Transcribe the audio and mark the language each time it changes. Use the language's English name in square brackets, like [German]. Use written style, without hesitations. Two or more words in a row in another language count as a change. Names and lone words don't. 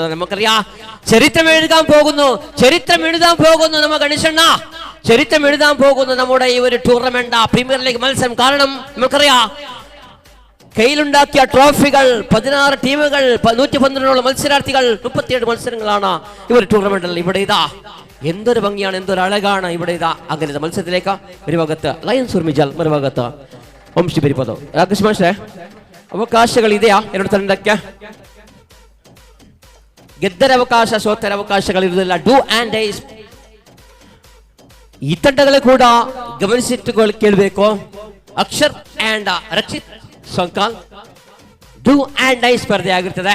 [Malayalam] നമുക്കറിയാം ചരിത്രം എഴുതാൻ പോകുന്നു നമുക്ക് ഗണേശണ്ണ, ചരിത്രം എഴുതാൻ പോകുന്നു നമ്മുടെ ഈ ഒരു [English] tournament premier league [Malayalam] മത്സരം. കാരണം നമുക്കറിയാം കയ്യിലുണ്ടാക്കിയ ട്രോഫികൾ 16 ടീമുകൾ, 112 മത്സരാർത്ഥികൾ, 37 മത്സരങ്ങളാണ് ഈ ഒരു ടൂർണമെന്റിൽ. ഇവിടെ ഇതാ എന്തൊരു ഭംഗിയാണ്, എന്തൊരു അഴകാണ് ഇവിടെ ഇതാ. അങ്ങനത്തെ മത്സരത്തിലേക്ക് ഒരു ഭാഗത്ത് ലയൺസ് ഉർമിജാൽ, മറുഭാഗത്ത് ವಂಶಿ ಬೆರಿಪದ. [Kannada] ರಾಕೇಶ್ ಮಾಸ್ಟ್ರೆ, ಅವಕಾಶಗಳಿದೆಯಾ ಎರಡು ತಂಡಕ್ಕೆ? ಗೆದ್ದರ ಅವಕಾಶ, ಸೋತರ ಅವಕಾಶಗಳಿರುವುದಿಲ್ಲ. [English] do and dies [Kannada] ಈ ತಂಡಗಳು ಕೂಡ ಗಮನಿಸಿಟ್ಟು ಕೇಳಬೇಕು. ಅಕ್ಷರ್ ಆ್ಯಂಡ್ ರಕ್ಷಿತ್ ಸೊಂಕಾಲ್ [English] do and die [Kannada] ಸ್ಪರ್ಧೆ ಆಗಿರ್ತದೆ.